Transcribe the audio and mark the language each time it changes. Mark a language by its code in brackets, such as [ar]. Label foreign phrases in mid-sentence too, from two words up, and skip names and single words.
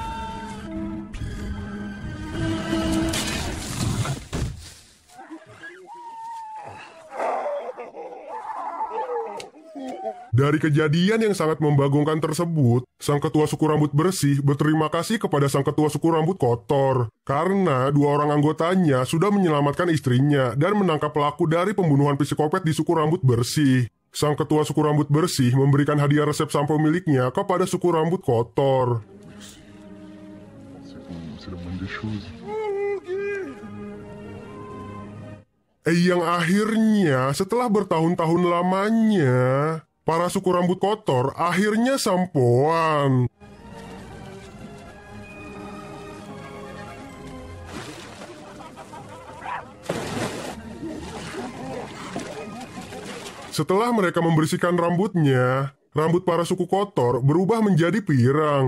[id] Dari kejadian yang sangat membagongkan tersebut, sang ketua suku rambut bersih berterima kasih kepada sang ketua suku rambut kotor karena 2 orang anggotanya sudah menyelamatkan istrinya dan menangkap pelaku dari pembunuhan psikopat di suku rambut bersih. Sang ketua suku rambut bersih memberikan hadiah resep sampo miliknya kepada suku rambut kotor. [fr] C'est la les choses. [id] Yang akhirnya setelah bertahun-tahun lamanya, para suku rambut kotor akhirnya sampoan. Setelah mereka membersihkan rambutnya, rambut para suku kotor berubah menjadi pirang.